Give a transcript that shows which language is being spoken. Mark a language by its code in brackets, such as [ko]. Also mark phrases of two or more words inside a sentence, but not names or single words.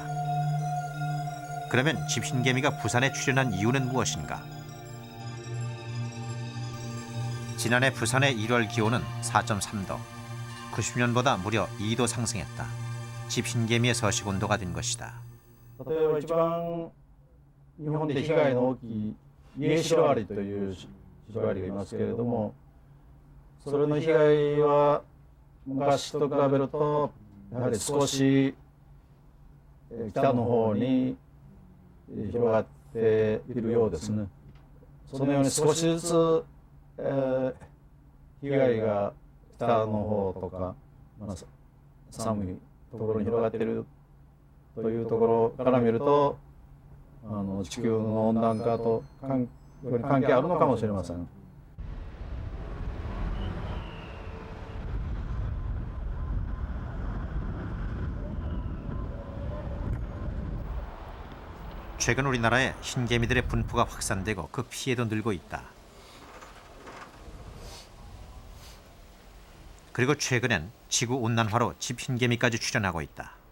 [ko] 그러면 집 흰개미가 부산에 출현한 이유는 무엇인가? 지난해 부산의 1월 기온은 4.3도, 90년보다 무려 2도 상승했다. 집 흰개미의 서식 온도가 된 것이다. [ja] 日本で被害の大きいイエシロアリというシロアリがいますけれども、それの被害は昔と比べるとやはり少し北の方に広がっているようですね。そのように少しずつ、被害が北の方とか、寒いところに広がっているというところから見ると、地球の温暖化と関係あるのかもしれません。 [ko] 최근 우리나라에 흰개미들의 분포가 확산되고 그 피해도 늘고 있다. 그리고 최근엔 지구온난화로 집 흰개미까지 출현하고 있다.